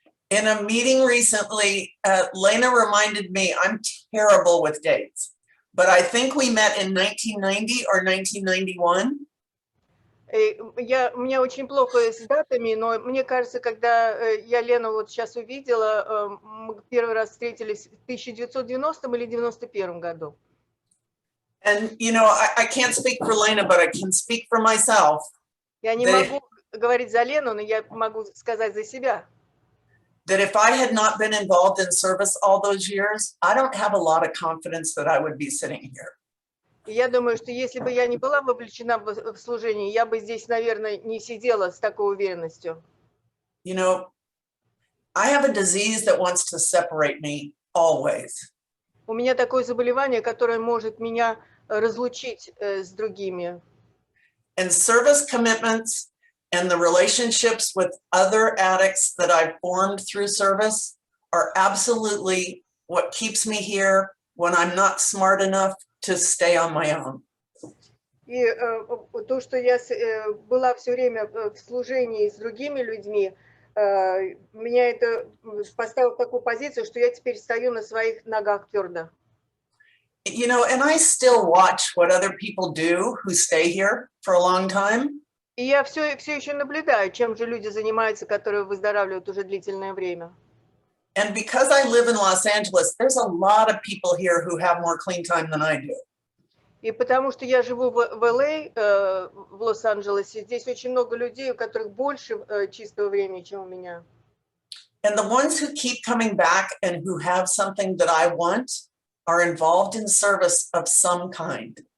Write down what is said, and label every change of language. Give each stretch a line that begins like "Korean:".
English: In a meeting recently, Lena reminded me, I'm terrible with dates, but I think we met in 1990 or 1991.
Russian: У меня очень плохо с датами, но мне кажется, когда я Лену вот сейчас увидела, мы первый раз встретились в 1990 или 91 году.
English: And, you know, I can't speak for Lena, but I can speak for myself.
Russian: Я не могу говорить за Лену, но я могу сказать за себя.
English: That if I had not been involved in service all those years, I don't have a lot of confidence that I would be sitting here.
Russian: Я думаю, что если бы я не была вовлечена в служение, я бы здесь, наверное, не сидела с такой уверенностью.
English: You know, I have a disease that wants to separate me always.
Russian: У меня такое заболевание, которое может меня разлучить с другими.
English: And service commitments and the relationships with other addicts that I've formed through service are absolutely what keeps me here when I'm not smart enough to stay on my own.
Russian: И то, что я была все время в служении с другими людьми, меня это поставило в такую позицию, что я теперь стою на своих ногах твердо.
English: You know, and I still watch what other people do who stay here for a long time.
Russian: И я все еще наблюдаю, чем же люди занимаются, которые выздоравливают уже длительное время.
English: And because I live in Los Angeles, there's a lot of people here who have more clean time than I do.
Russian: И потому что я живу в ЛА, в Лос-Анджелесе, здесь очень много людей, у которых больше чистого времени, чем у меня.
English: And the ones who keep coming back and who have something that I want are involved in service of some kind.